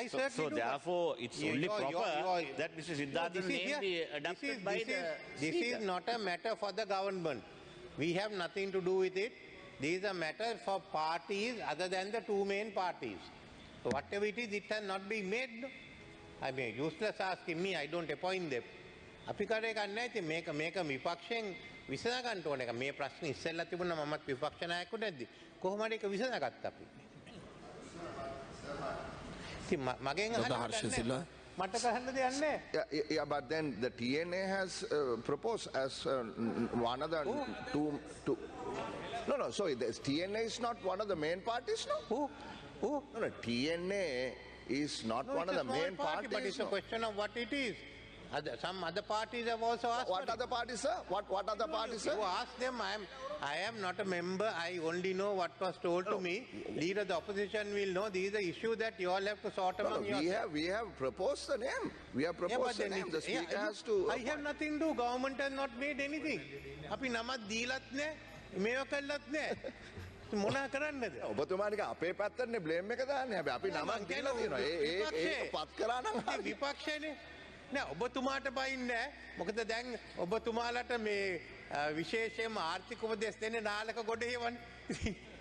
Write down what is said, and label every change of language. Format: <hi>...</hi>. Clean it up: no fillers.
<en>So therefore, it's only proper that Mr. Siddhartha's name be adopted by the This is not a matter for the government. We have nothing to do with it. This is a matter for parties other than the two main parties. So whatever it is, it has not been made. No? I mean, useless asking me, I don't appoint them.</en> <si>අපි කරේ ගන්න නැති මේක විපක්ෂයෙන් විසඳ ගන්න ඕන එක. මේ ප්‍රශ්නේ ඉස්සෙල්ලා තිබුණා මමත් විපක්ෂ නායකයෙකු නැද්දි. කොහොම හරි ඒක විසඳගත්තා අපි. ඉතින් මගෙන් අහන්න මට කරන්න දෙයක් නැහැ.</si> <en>Yeah, but then the TNA has proposed as one of the two. No, sorry, TNA is not one of the main parties, no? Who? No, TNA is not one of the main parties. But it's a question of what it is. Some other parties have also asked. What other parties, sir? What other parties, sir? You ask them. I am not a member. I only know what was told to me. Leader of the opposition will know. These are issues that you all have to sort among yourselves. We have proposed the name. We have proposed the name. The speaker has to. I have nothing to do. Government has not made anything.</en> <si>අපි නමක් දීලත් නැහැ. මේව කළත් නැහැ. මොනා කරන්නද? ඔබතුමානික අපේ පැත්තනේ blame එක දාන්නේ. හැබැයි අපි නමක් දීලා තියෙනවා. ඒක පත් කරා නම් විපක්ෂයනේ. නෑ ඔබතුමාට බයින්නේ මොකද දැන් ඔබතුමාලට මේ විශේෂයෙන්ම ආර්ථික උපදෙස් දෙන්නේ නාලක ගොඩ හේවන්නේ.</si>